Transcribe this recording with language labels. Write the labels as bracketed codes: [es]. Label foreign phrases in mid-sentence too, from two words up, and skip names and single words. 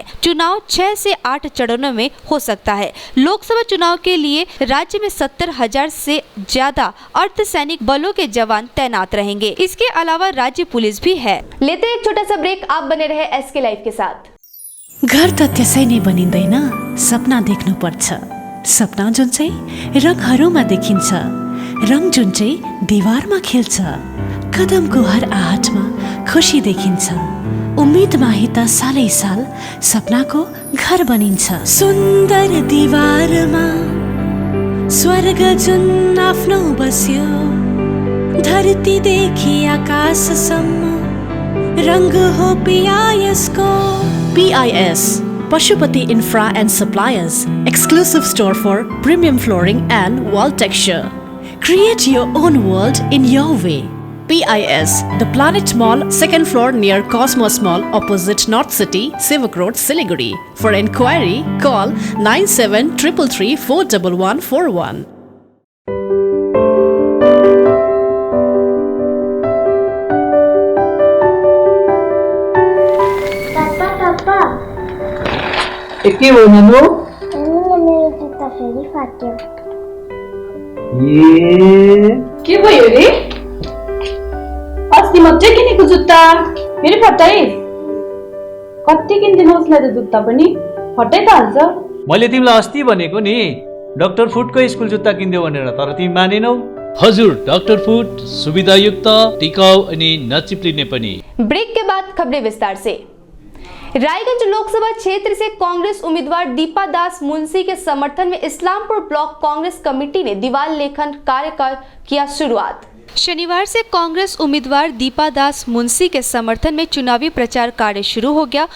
[hi] चुनाव 6 से 8 चरणों में हो सकता है। लोकसभा चुनाव के लिए राज्य में 70,000 से ज्यादा अर्धसैनिक बलों के जवान तैनात रहेंगे। इसके अलावा राज्य पुलिस भी है। लेते हैं एक छोटा सा ब्रेक, आप बने रहे एसके लाइव के साथ। [ne] घर त त्यसै नै बनिँदैन, सपना देख्नु पर्छ। सपना जुन चाहिँ रङहरूमा देखिन्छ, रङ जुन चाहिँ दिवारमा खेल्छ। कदमको हर आहटमा खुसी देखिन्छ। उम्मेदमा ही त सालै साल सपनाको घर बनिन्छ। सुन्दर दिवारमा स्वर्ग जुन आफ्नो बस्यो, धरतीदेखि आकाशसम्म रंग हो PISको। [en] PIS Pashupati Infra and Suppliers, exclusive store for premium flooring and wall texture. Create your own world in your way. PIS, The Planet Mall, 2nd floor near Cosmos Mall, opposite North City, Sivak Road, Siliguri. For enquiry, call 9733 41141. [ne] के हो नानु? मेरो जुत्ता फेरि फाट्यो। के भयो रे? अस्ति मात्रै किनेको जुत्ता फेरि फटाइस्? कति किनिदिनुहोस् न त जुत्ता पनि फटाइ त हाल्छ। मैले तिमीलाई अस्ति भनेको नि डाक्टर फुटको स्कुल जुत्ता किनिदेऊ भनेर, तर तिमी मानेनौ। हजुर, डाक्टर फुट सुविधायुक्त, टिकाउ अनि नचिप्लिने पनि। [hi] ब्रेक के बाद खबरें विस्तार से। रायगंज लोकसभा क्षेत्र से कांग्रेस उम्मीदवार दीपा दास मुंशी के समर्थन में इस्लामपुर ब्लॉक कांग्रेस कमेटी ने दीवार लेखन कार्य का किया शुरुआत। शनिवार से कांग्रेस उम्मीदवार दीपा दास मुंशी के समर्थन में चुनावी प्रचार कार्य शुरू हो गया।